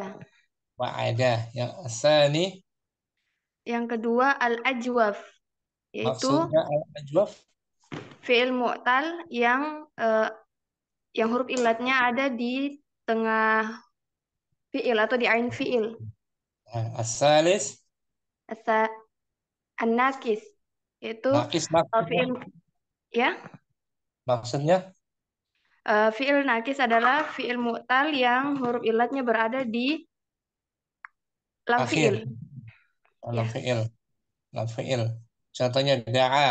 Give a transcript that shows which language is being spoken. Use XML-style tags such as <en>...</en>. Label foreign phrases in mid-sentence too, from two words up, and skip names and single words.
<id>wa'ada. Yang asani. Yang kedua al-ajwaf, yaitu Maksudnya al-ajwaf. fi'il mu'tal yang huruf ilatnya ada di tengah fi'il atau di ain fi'il. As-salis. An-nakis, yaitu Nakis maksudnya. fi'il ya. Maksudnya Fi'il nakis adalah fi'il mu'tal yang huruf ilatnya berada di lam akhir. fi'il.</id> <ar>Lam fi'il. Lam fi'il.</ar> <id>Contohnya da'a.</id>